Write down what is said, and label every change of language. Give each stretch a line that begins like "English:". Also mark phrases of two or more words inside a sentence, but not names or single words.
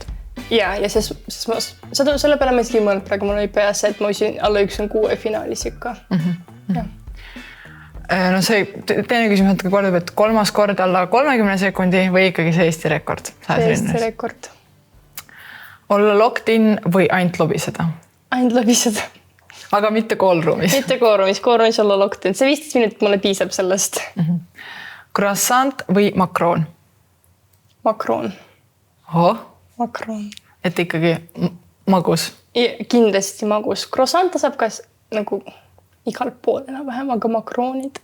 Estonian: Ja selle peale ma isegi mõelnud praegu, mul oli peas, et ma usin alla 1-6 finaalis ikka. No see teine küsimus natuke kordub, et 3. kord alla 30 sekundi või ikkagi see Eesti rekord? Eesti rekord. Olla
English: locked in
Estonian: või ainult lobiseda? Ainult lobiseda. Aga mitte koolruumis. Mitte koolruumis olla
English: locked in.
Estonian: See 15 minutit mulle piisab sellest. Croissant või makroon? Makroon. Makroon. Et ikkagi magus? Kindlasti magus. Croissanta saab ka nagu igal pool enam-vähem, aga makroonid.